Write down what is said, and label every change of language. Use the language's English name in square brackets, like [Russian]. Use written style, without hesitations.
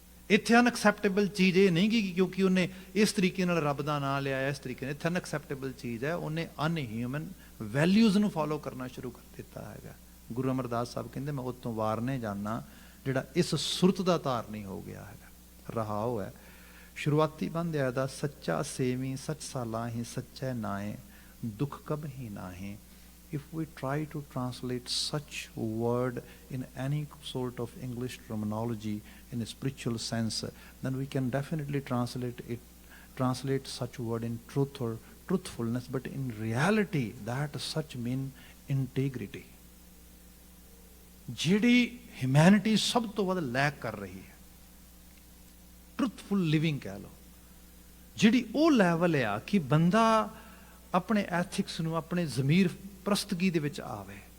[Punjabi] ਇੱਥੇ ਅਨਐਕਸੈਪਟੇਬਲ ਚੀਜ਼ ਇਹ ਨਹੀਂ ਕਿ ਕਿਉਂਕਿ ਉਹਨੇ ਇਸ ਤਰੀਕੇ ਨਾਲ ਰੱਬ ਦਾ ਨਾਂ ਲਿਆ, ਇਸ ਤਰੀਕੇ ਨਾਲ, ਇੱਥੇ ਅਨਐਕਸੈਪਟੇਬਲ ਚੀਜ਼ ਹੈ ਉਹਨੇ ਅਨਹਿਊਮਨ ਵੈਲਿਊਜ਼ ਨੂੰ ਫੋਲੋ ਕਰਨਾ ਸ਼ੁਰੂ ਕਰ ਦਿੱਤਾ ਹੈਗਾ। ਗੁਰੂ ਅਮਰਦਾਸ ਸਾਹਿਬ ਕਹਿੰਦੇ ਮੈਂ ਉਹ ਤੋਂ ਵਾਰਨੇ ਜਾਣਾ ਜਿਹੜਾ ਇਸ ਸੁਰਤ ਦਾ ਧਾਰਨੀ ਹੋ ਗਿਆ ਹੈਗਾ। ਰਹਾਉ ਹੈ ਸ਼ੁਰੂਆਤੀ ਬੰਦ ਹੈ ਦਾ, ਸੱਚਾ ਸੇਵੀ ਸੱਚ ਸਾਲਾਹੀ, ਸੱਚੇ ਨਾਏ ਦੁੱਖ ਕਬਹੀ ਨਾਹੀ। [English] If we try to translate such word in any sort of English terminology in a spiritual sense, then we can definitely translate such word in truth or truthfulness, but in reality that such mean integrity, [Punjabi] ਜਿਹੜੀ humanity ਸਭ ਤੋਂ ਵੱਧ ਲੈਕ ਕਰ ਰਹੀ ਹੈ। [English] truthful living [Punjabi] ਕਹਿ ਲਓ, ਜਿਹੜੀ ਉਹ ਲੈਵਲ ਆ ਕਿ ਬੰਦਾ ਆਪਣੇ ਐਥਿਕਸ ਨੂੰ, ਆਪਣੇ ਜ਼ਮੀਰ ਪ੍ਰਸਤਗੀ ਦੇ ਵਿੱਚ ਆਵੇ।